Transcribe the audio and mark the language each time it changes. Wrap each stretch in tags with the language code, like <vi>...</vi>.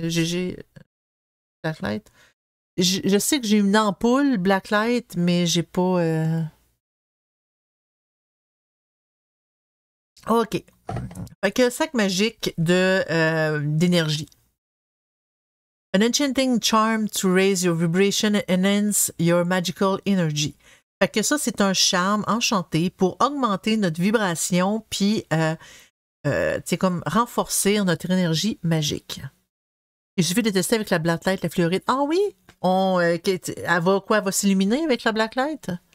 <fr>J'ai blacklight. Je sais que j'ai une ampoule blacklight, mais j'ai pas... OK. Fait que sac magique d'énergie.</fr> <en>An enchanting charm to raise your vibration and enhance your magical energy.</en> <fr>Fait que ça, c'est un charme enchanté pour augmenter notre vibration puis comme renforcer notre énergie magique. Il suffit de tester avec la blacklight, la fluorite. Ah oui? Elle va quoi? Elle va s'illuminer avec la blacklight?</fr>